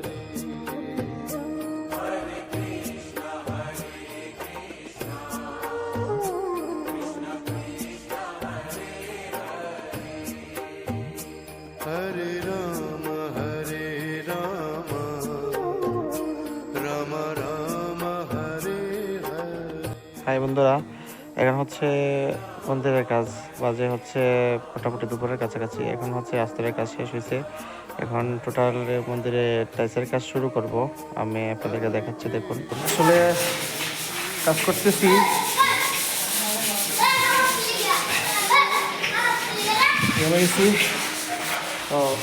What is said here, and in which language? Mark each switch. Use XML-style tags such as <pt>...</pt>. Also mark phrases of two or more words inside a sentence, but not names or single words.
<sa>हरे कृष्ण हरे कृष्ण कृष्ण कृष्ण हरे हरे राम राम राम हरे हरे।</sa> <bn>হাই বন্ধুরা, এখন হচ্ছে মন্দিরের কাজ বাজে হচ্ছে মোটামুটি দুপুরের কাছাকাছি। এখন হচ্ছে আস্তরের কাজ শেষ হয়েছে, এখন টোটাল মন্দিরে টাইলসের কাজ শুরু করব। আমি আপনাদেরকে দেখাচ্ছি, দেখুন। আসলে কাজ করতেছি, তো</bn>